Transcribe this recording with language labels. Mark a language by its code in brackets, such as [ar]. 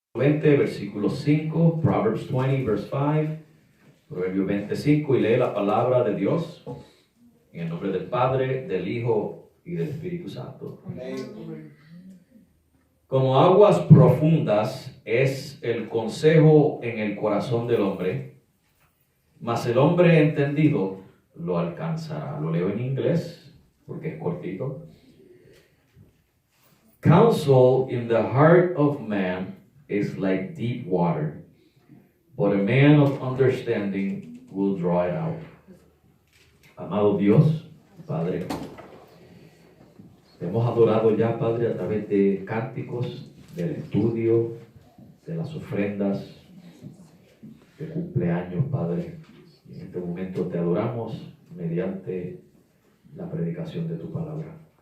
[es] 20, versículo 5, [en] Proverbs 20, verse 5, [es] Proverbio 25, y lee la palabra de Dios en el nombre del Padre, del Hijo y del Espíritu Santo. Amén. Como aguas profundas es el consejo en el corazón del hombre, mas el hombre entendido lo alcanzará. Lo leo en inglés porque es cortito. [en] Counsel in the heart of man is like deep water, but a man of understanding will draw it out. [es] Amado Dios, Padre, te hemos adorado ya, Padre, a través de cánticos, del estudio, de las ofrendas, de cumpleaños, Padre. En este momento te adoramos mediante la predicación de tu palabra.